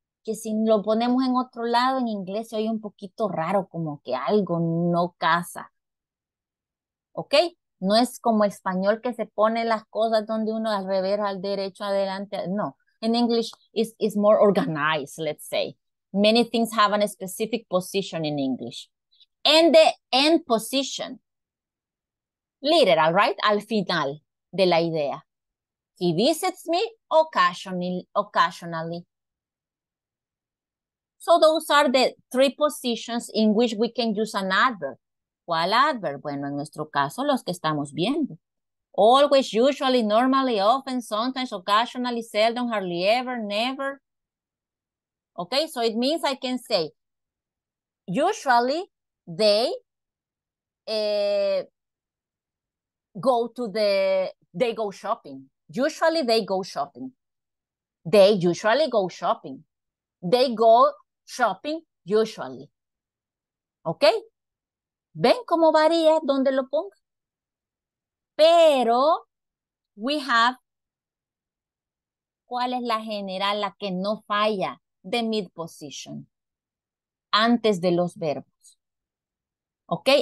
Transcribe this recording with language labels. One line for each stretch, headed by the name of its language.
Spanish: Que si lo ponemos en otro lado, en inglés se oye un poquito raro, como que algo no casa. ¿Ok? No es como español que se pone las cosas donde uno al revés, al derecho, adelante. No.
English: In English, is more organized, let's say. Many things have a specific position in English. And the end position. Literal, right?
Spanish: Al final de la idea.
English: He visits me occasionally. So those are the three positions in which we can use an adverb.
Spanish: ¿Cuál adverb? Bueno, en nuestro caso, los que estamos viendo.
English: Always, usually, normally, often, sometimes, occasionally, seldom, hardly ever, never. Okay, so it means I can say, usually, they go shopping. Usually, they go shopping. They usually go shopping. They go shopping usually. Okay?
Spanish: ¿Ven cómo varía donde lo ponga? Pero,
English: we have,
Spanish: ¿cuál es la general, la que no falla?
English: The mid position.
Spanish: Antes de los verbos. ¿Ok?